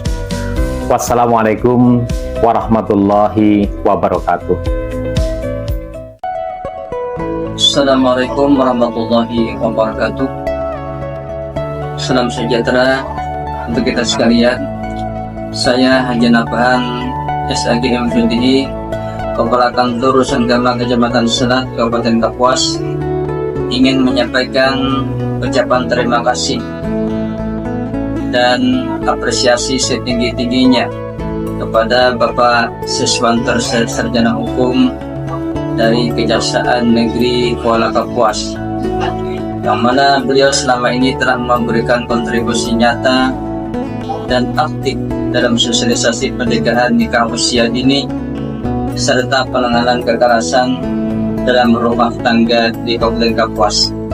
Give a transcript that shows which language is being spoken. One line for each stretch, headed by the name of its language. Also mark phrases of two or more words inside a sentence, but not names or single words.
Arabic: والسلام عليكم ورحمة الله وبركاته. السلام عليكم ورحمة الله وبركاته.
Indonesian: Salam sejahtera untuk kita sekalian. Saya Haji Nabahan SAGM FDI, Kepala Kantor Rusanggama Kecamatan Selat, Kabupaten Kapuas, ingin menyampaikan ucapan terima kasih dan apresiasi setinggi-tingginya kepada Bapak Siswanto Sarjana Hukum dari Kejaksaan Negeri Kuala Kapuas, yang mana beliau selama ini telah memberikan kontribusi nyata dan aktif dalam sosialisasi pencegahan nikah usia dini serta penanganan kekerasan dalam rumah tangga di Kabupaten Kapuas.